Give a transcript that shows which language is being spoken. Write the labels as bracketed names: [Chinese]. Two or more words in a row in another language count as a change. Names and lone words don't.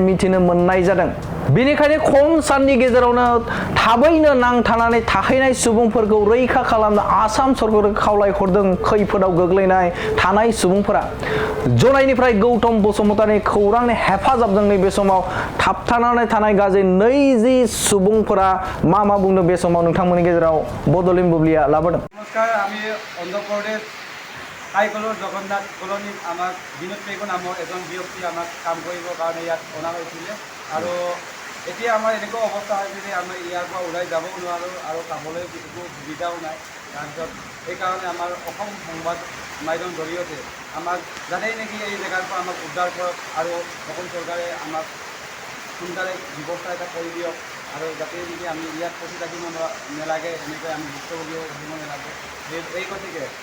[Bodo] मिथिनो मोननाय जादों बेनिखायनो खम साननि गेजेरावनो थाबैनो नांथानानै थाहैनाय सुबुंफोरखौ रैखा खालामनो आसाम सरकारखौ खावलायहरदों खैफोदाव गोग्लैनाय थानाय सुबुंफोरा जनायनिफ्राय गौतम बसुमतारिनि खौरांनि हेफाजाबजों नैबे समाव थाबथानानै थानाय गासै 20 सुबुंफोरा मा बुंनो बे समाव नोंथांमोननि गेजेराव बडलेण्ड बुब्लिया लाबोदों [Assamese] नमस्कार আমি অন্ধ্র প্রদেশ কাইকলৰ জগন্নাথ কলনীত আমাক বিনোদ পেগু নামৰ এজন ব্যক্তি আমাক কাম কৰিবৰ কাৰণে ইয়াত অনা হৈছিলে আৰু এতিয়া আমাৰ এনেকুৱা অৱস্থা হৈছে যে আমি ইয়াৰ পৰা ওলাই যাবও নোৱাৰোঁ আৰু খাবলৈ একো সুবিধাও নাই তাৰপিছত সেইকাৰণে আমাৰ অসম সংবাদ মাধ্যমৰ জৰিয়তে আমাক যাতে নেকি এই জেগাৰ পৰা আমাক উদ্ধাৰ কৰক আৰু অসম চৰকাৰে আমাক সোনকালে ব্যৱস্থা এটা কৰি দিয়ক আৰু যাতে নেকি আমি ইয়াত ফচি থাকিব নালাগে এনেকৈ আমি ভুক্তভোগীও থাকিব নালাগে এই গতিকে